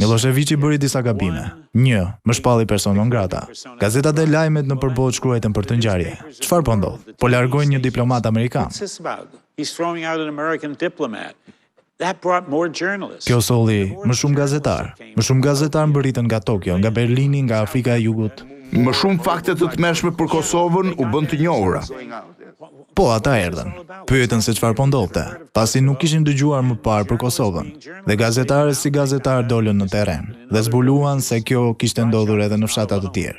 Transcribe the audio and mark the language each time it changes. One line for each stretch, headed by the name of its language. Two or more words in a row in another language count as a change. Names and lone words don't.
Albanian: Miloševići bëri disa gabime. 1. Më shpalli
Latin: persona non grata.
Albanian: Gazetat e lajmet nëpër botë shkruajtën për të ngjarje. Çfarë po ndodh? Po largojnë një diplomat amerikan.
English: He's throwing out an American diplomat. That brought more journalists.
Albanian: Kjo solli më shumë gazetar. Më shumë gazetar mbërritën nga Tokyo, nga Berlini, nga Afrika e Jugut. Më shumë fakte të tmerrshme për Kosovën u bën të njohura. Po, ata erdhën. Pyetën se çfarë po ndodhte, pasi nuk kishin dëgjuar më parë për Kosovën. Dhe gazetarët si gazetar dolën në terren dhe zbuluan se kjo kishte ndodhur edhe në fshatra të tjerë.